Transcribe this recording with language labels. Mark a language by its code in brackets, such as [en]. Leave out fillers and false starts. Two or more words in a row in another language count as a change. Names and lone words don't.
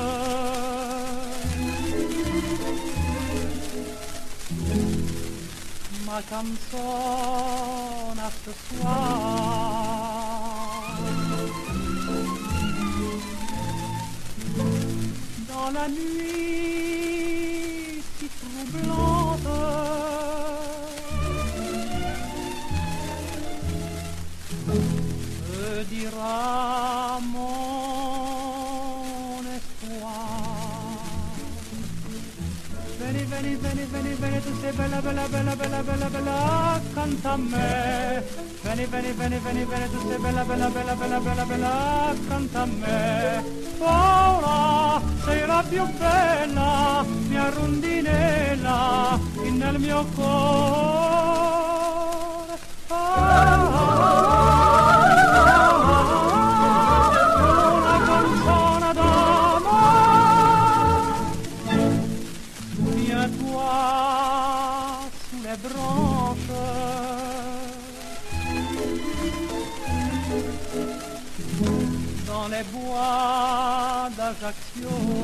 [fr] ma canzone ce soir. Dans la nuit si troublante, me dira mon espoir. [it] Vieni, vieni, vieni, vieni, vieni, tu sei bella, bella, bella, bella, bella, bella, canta a me. Vieni, vieni, vieni, vieni, vieni, tu sei bella, bella, bella, bella, bella, bella, canta a me. Paola, sei la più bella, mia rondinella, nel mio cuore. Una canzone d'amore, mia tua sulle branche. [fr] Dans les bois d'Ajaccio,